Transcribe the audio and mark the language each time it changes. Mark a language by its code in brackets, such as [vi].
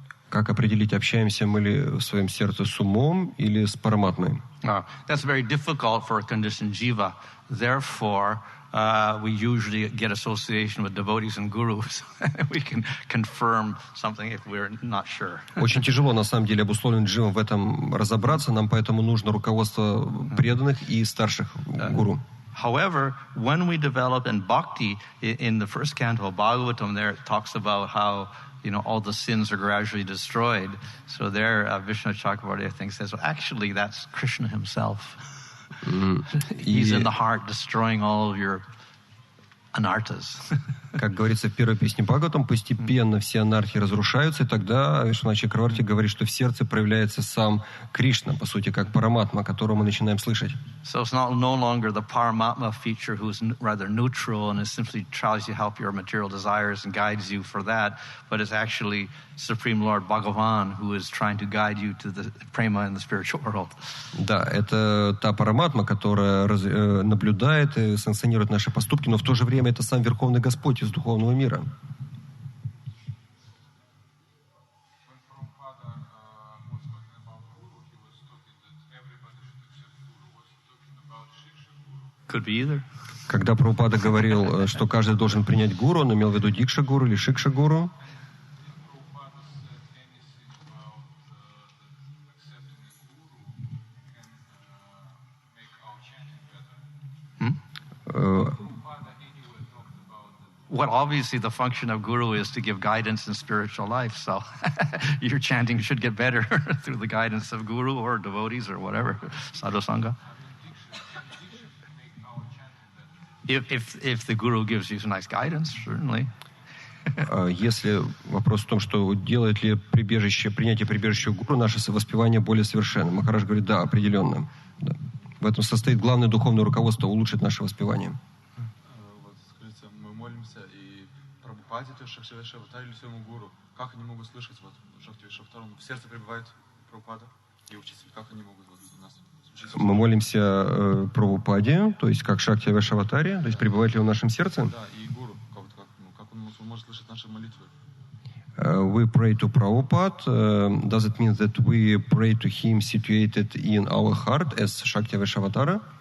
[ru] как определить, общаемся мы ли в своем сердце с умом или с параматмой? [en] That's very difficult for a conditioned jiva. Therefore, we usually get association with devotees and gurus. We can confirm something if we're not sure. [ru] Очень тяжело, на самом деле, обусловленным дживам в этом разобраться. Нам поэтому нужно руководство преданных и старших гуру. [en] However, when we develop in Bhakti, in the first canto of Bhagavatam, there it talks about how, all the sins are gradually destroyed. So there, Vishnu Chakravarti, I think, says, well, actually, that's Krishna himself. He's in the heart, destroying all of your anarthas. [ru] Как говорится в первой песне Бхагаватам, постепенно все анархии разрушаются, и тогда Вишну Чакраварти говорит, что в сердце проявляется сам Кришна, по сути, как параматма, которого мы начинаем слышать. [en] So it's no longer the Paramatma feature who's rather neutral and is simply tries to help your material desires and guides you for that, but it's actually Supreme Lord Bhagavan who is trying to guide you to the prema in the spiritual world. [ru] Да, это та параматма, которая наблюдает и санкционирует наши поступки, но в то же время это сам Верховный Господь из духовного мира. [en] Could be either. [ru] Когда Прабхупада говорил, что каждый должен принять гуру, он имел в виду дикша-гуру или шикша-гуру. [en] Well, obviously, the function of guru is to give guidance in spiritual life. So your chanting should get better through the guidance of guru or devotees or whatever, sadhu sangha. If the guru gives you some nice guidance, certainly. [ru] Если вопрос в том, что делает ли принятие прибежища гуру наше воспевание более совершенным. Махарадж говорит, да, определенно. Да. В этом состоит главное духовное руководство улучшить наше воспевание. Вот скажите, мы молимся и Прабхупаде, то есть Шакти Вайшаватаре или своему гуру. Как они могут слышать вот Шакти Вайшаватару? В сердце пребывает Прабхупада и учитель. Как они могут вот нас учить? Мы молимся Прабхупаде, то есть как Шакти Вайшаватаре, то есть пребывает ли он в нашем сердце? Да, и гуру. Как он может слышать наши молитвы? [en] We pray to Prabhupada. Does it mean that we pray to him situated in our heart as Shakti Vaishavatara?